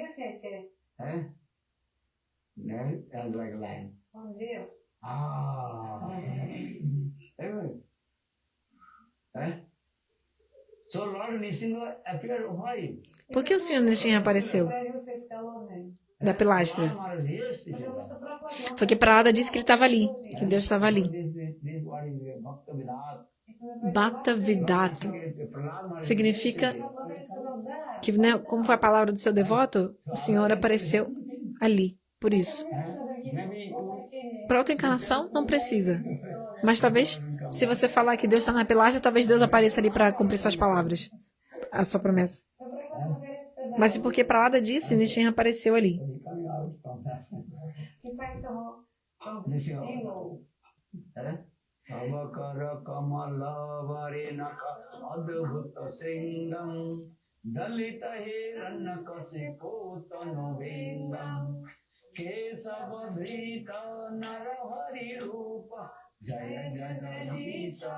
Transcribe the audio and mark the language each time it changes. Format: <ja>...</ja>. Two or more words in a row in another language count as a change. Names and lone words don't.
<pt>Por que o Senhor Nrisimha apareceu da pilastra? Foi que Prahlada disse que ele estava ali, que Deus estava ali. Bhakta-vedanta significa que, né, como foi a palavra do seu devoto, o Senhor apareceu ali, por isso. Para outra encarnação, não precisa. Mas talvez, se você falar que Deus está na pilastra, talvez Deus apareça ali para cumprir suas palavras, a sua promessa. Mas porque Prahlada disse, Nrisimha apareceu ali.</pt> <sa>Avakara kamala varenaka adbhuta singam dalita hiranyakasipu tanuvingam kesavadrita narahari rupa jaya jagadisha</sa>